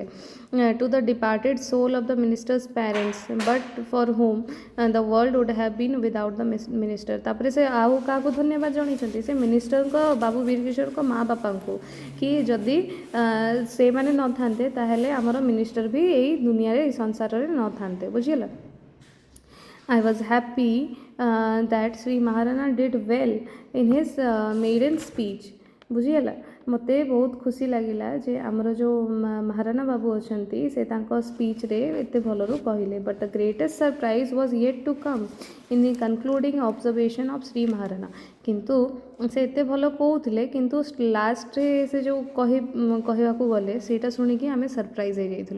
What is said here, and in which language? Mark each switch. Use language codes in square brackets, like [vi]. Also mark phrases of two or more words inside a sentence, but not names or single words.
[en] to the departed soul of the minister's parents but for whom the world would have been without the minister. [or] ତାପରେ ସେ ଆଉ କାହାକୁ ଧନ୍ୟବାଦ ଜଣେଇଛନ୍ତି? ସେ ମିନିଷ୍ଟରଙ୍କ, ବାବୁ ବୀର କିଶୋରଙ୍କ ମା ବାପାଙ୍କୁ, କି ଯଦି ସେମାନେ ନଥାନ୍ତେ ତାହେଲେ ଆମର ମିନିଷ୍ଟର ବି ଏଇ ଦୁନିଆରେ, ଏଇ ସଂସାରରେ ନଥାନ୍ତେ, ବୁଝିଗଲା। [en] I was happy that Sri Maharana did well in his maiden speech. [or] ବୁଝିଗଲା, ମୋତେ ବହୁତ ଖୁସି ଲାଗିଲା ଯେ ଆମର ଯେଉଁ ମହାରାଣା ବାବୁ ଅଛନ୍ତି ସେ ତାଙ୍କ ସ୍ପିଚ୍ରେ ଏତେ ଭଲରୁ କହିଲେ। [en] but the greatest surprise was yet to come in the concluding observation of Sri Maharana. [or] କିନ୍ତୁ ସେ ଏତେ ଭଲ କହୁଥିଲେ, କିନ୍ତୁ ଲାଷ୍ଟରେ ସେ ଯେଉଁ କହିବାକୁ ଗଲେ ସେଇଟା ଶୁଣିକି ଆମେ ସରପ୍ରାଇଜ୍ ହେଇଯାଇଥିଲୁ।